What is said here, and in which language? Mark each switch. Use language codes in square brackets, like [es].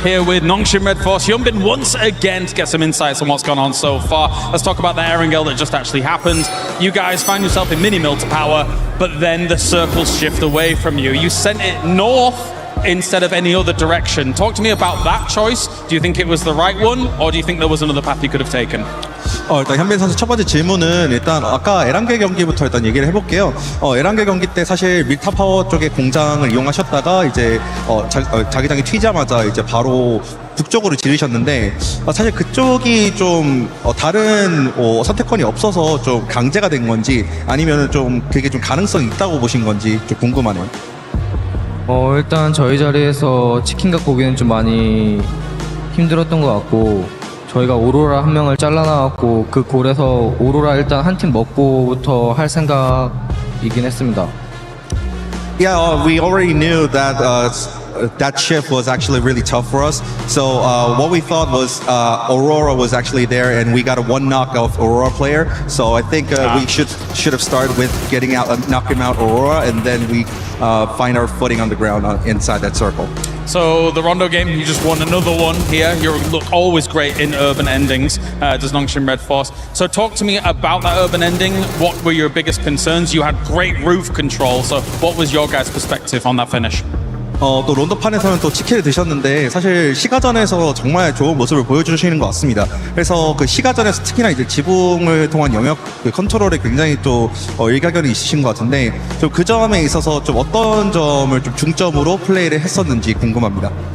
[en] Here with Nongshim Red Force, Hyunbin once again to get some insights on what's gone on so far. Let's talk about the Erangel that just actually happened. You guys find yourself in mini-mill to power, but then the circles shift away from you. You sent it north instead of any other direction. Talk to me about that choice. Do you think it was the right one, or do you think there was another path you could have taken? [ko] 일단 현빈 선수 첫 번째 질문은 일단 아까 에란겔 경기부터 일단 얘기를 해볼게요. 에란겔 경기 때 사실 밀타 파워 쪽의 공장을 이용하셨다가 이제 자기장이 튀자마자 이제 바로 북쪽으로 지르셨는데 사실 그쪽이 좀 다른 선택권이 없어서 좀 강제가 된 건지 아니면은 좀 그게 좀 가능성이 있다고 보신 건지 좀 궁금하네요. 일단 저희 자리에서 치킨 갖고 오기는 좀 많이 힘들었던 것 같고, 저희가 오로라 한 명을 잘라나왔고 그 골에서 오로라 일단 한 팀 먹고부터 할 생각이긴 했습니다. [en] Yeah, we already knew that that shift was actually really tough for us. So what we thought was Aurora was actually there, and we got a one knock of Aurora player. So I think we should have started with knocking out Aurora, and then we find our footing on the ground inside that circle. So the Rondo game, you just won another one here. You look always great in urban endings, does Nongshim Red Force. So talk to me about that urban ending. What were your biggest concerns? You had great roof control. So what was your guys' perspective on that finish? [ko] 또 론도판에서는 또 치킨을 드셨는데 사실 시가전에서 정말 좋은 모습을 보여주시는 것 같습니다. 그래서 그 시가전에서 특히나 이제 지붕을 통한 영역 그 컨트롤에 굉장히 또 일가견이 있으신 것 같은데 좀 그 점에 있어서 좀 어떤 점을 좀 중점으로 플레이를 했었는지 궁금합니다.